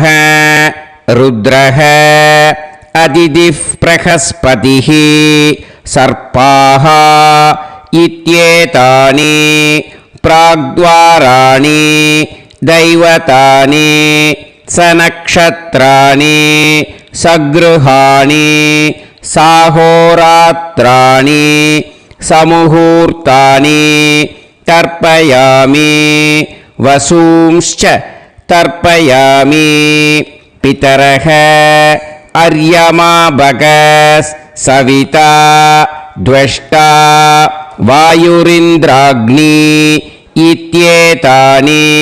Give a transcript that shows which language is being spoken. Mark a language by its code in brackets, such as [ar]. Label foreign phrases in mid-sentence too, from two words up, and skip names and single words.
[sa] रुद्रः अदिति बृहस्पति सर्पाः इत्येतानि प्राग्द्वाराणि दैवतानि सनक्षत्राणि सग्रहाणि साहोरात्राणि समुहूर्तानि तर्पयामि. वसूंश्च तर्पयामि पितरः अर्यमा भगस् सविता द्वष्टा वायुरिन्द्राग्नि इत्येतानि